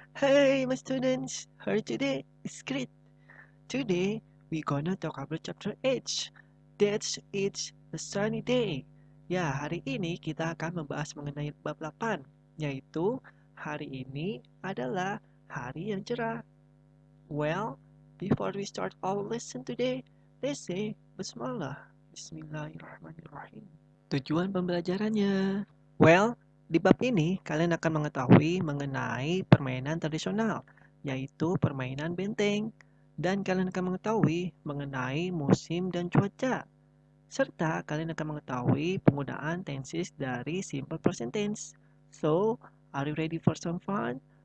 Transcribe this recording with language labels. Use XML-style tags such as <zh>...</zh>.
<en>Hey, my students, how are you today? It's great. Today, we gonna talk about chapter H. That's it's a sunny day.</en> <id>Ya, hari ini kita akan membahas mengenai bab 8, yaitu hari ini adalah hari yang cerah.</id> <en>Well, before we start our lesson today, let's say Bismillah.</en> <ar>Bismillahirrahmanirrahim.</ar> <id>Tujuan pembelajarannya. Well, di bab ini kalian akan mengetahui mengenai permainan tradisional, yaitu permainan benteng. Dan kalian akan mengetahui mengenai musim dan cuaca. Serta kalian akan mengetahui penggunaan tenses dari simple present tense.</id> <en>So, are you ready for some fun?</en>